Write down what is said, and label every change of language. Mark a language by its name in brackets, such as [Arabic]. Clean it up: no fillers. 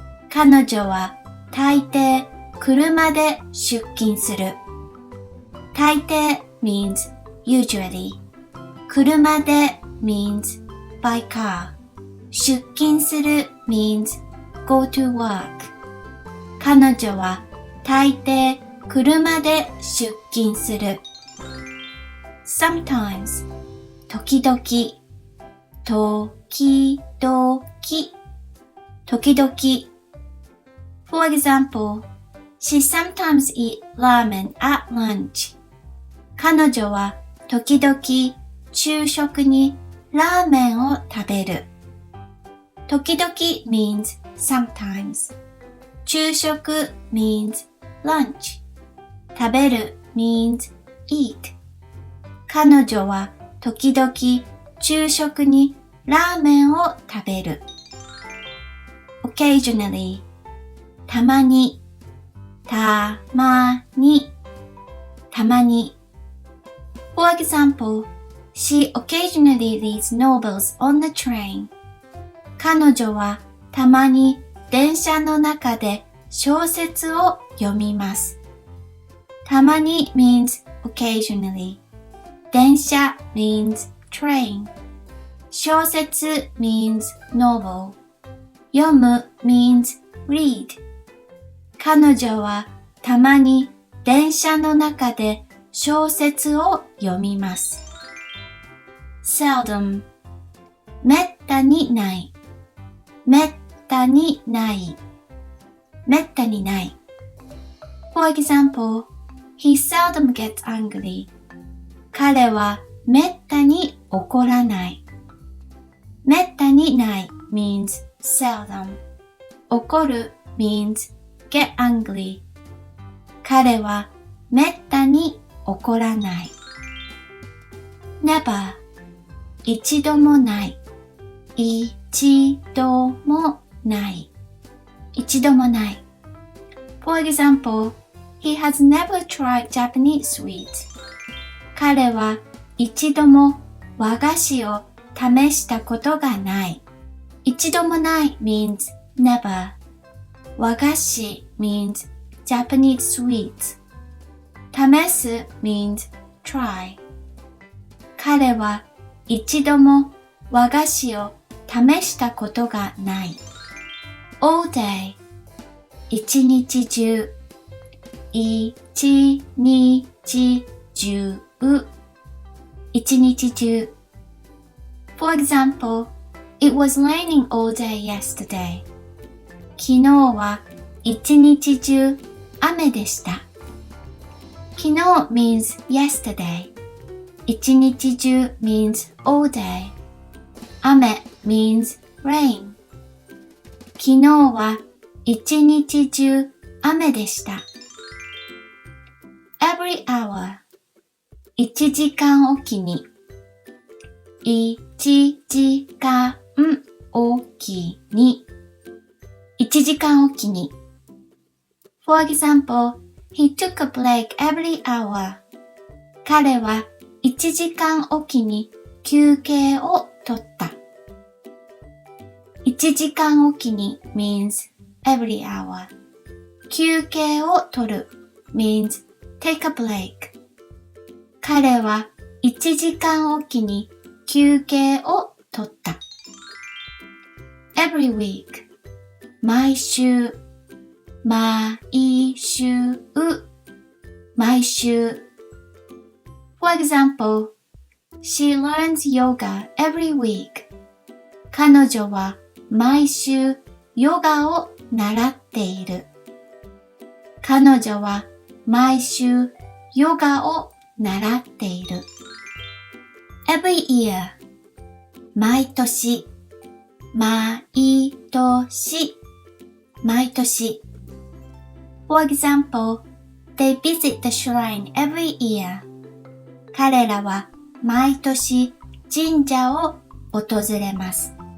[Japanese] 彼女は大抵車で出勤する。 [English] 大抵 means usually. 車で means by car. 出勤する means go to work. [Japanese] 彼女は大抵車で出勤する。 [English] sometimes 時々時々時々 For example, she sometimes eat ramen at lunch. [Japanese] 彼女は時々昼食にラーメンを食べる。 [English] 時々 means sometimes. 昼食 means lunch. 食べる means eat. [Japanese] 彼女は時々昼食にラーメンを食べる。 [English] occasionally たまにたまにたまに For example, she occasionally reads novels on the train. [Japanese] 彼女はたまに電車の中で小説を読みます。 [English] たまに means occasionally. 電車 means train. 小説 means novel. 読む means read. [Japanese] 彼女はたまに電車の中で小説を読みます。 [English] seldom めったにないめったにないめったにない For example, he seldom gets angry. [Japanese] 彼はめったに怒らない。めったにない [English] means seldom. 怒る means get angry. [Japanese] 彼はめったに怒らない。 [English] never 一度もない一度もない一度もない For example, he has never tried Japanese sweets. [Japanese] 彼は一度も和菓子を試したことがない。 [English] 一度もない means never. 和菓子 means Japanese sweets. 試す means try. [Japanese] 彼は一度も和菓子を試したことがない。 [English] all day 一日中一日中一日中 For example, it was raining all day yesterday. [Japanese] 昨日は一日中雨でした。 [English] 昨日 means yesterday. 一日中 means all day. 雨 means rain. [Japanese] 昨日は一日中雨でした。 [English] every hour 一時間おきに一時間おきに [Japanese] 1時間おきに。 [English] For example, he took a break every hour. [Japanese] 彼は1時間おきに休憩を取った。 [English] 1時間おきに means every hour. 休憩を取る means take a break. [Japanese] 彼は1時間おきに休憩を取った。 [English] every week 毎週毎週毎週 For example, she learns yoga every week. [Japanese] 彼女は毎週ヨガを習っている。彼女は毎週ヨガを習っている。 [English] every year 毎年毎年毎年 For example, they visit the shrine every year. [Japanese] 彼らは毎年神社を訪れます。